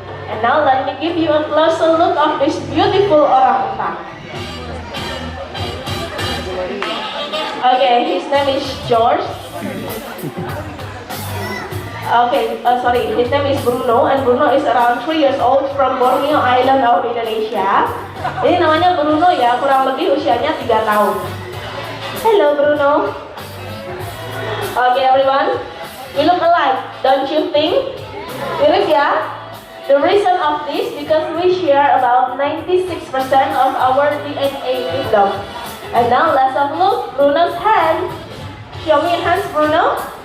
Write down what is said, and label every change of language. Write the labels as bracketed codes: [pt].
[en] And now let me give you a closer look of this beautiful orangutan. Okay, his name is George. Okay, sorry, his name is Bruno, and Bruno is around 3 years old from Borneo Island of Indonesia. [id] Ini namanya Bruno ya, kurang lebih usianya 3 tahun. [en] Hello Bruno. Okay everyone, we look alike, don't you think? [id] Mirip ya? [en] The reason of this because we share about 96% of our DNA with them. And now let's have a look Bruno's hand. Show me your hands, Bruno.